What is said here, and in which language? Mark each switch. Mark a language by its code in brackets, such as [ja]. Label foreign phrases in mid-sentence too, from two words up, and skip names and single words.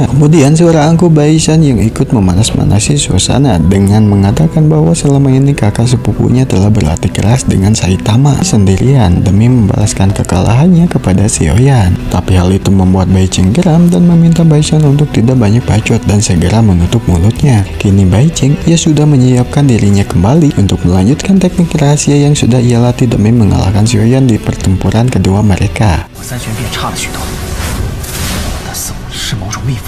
[id] Kemudian suara angkuh Bai Shan yang ikut memanas-manasi suasana dengan mengatakan bahwa selama ini kakak sepupunya telah berlatih keras dengan Saitama sendirian demi membalaskan kekalahannya kepada Xiaoyan. Tapi hal itu membuat Bai Cheng geram dan meminta Bai Shan untuk tidak banyak bacot dan segera menutup mulutnya. Kini Bai Cheng ia sudah menyiapkan dirinya kembali untuk melanjutkan teknik rahasia yang sudah ia latih demi mengalahkan Xiaoyan di pertempuran kedua mereka. [zh] 我三玄变差了许多，但似乎是某种秘法。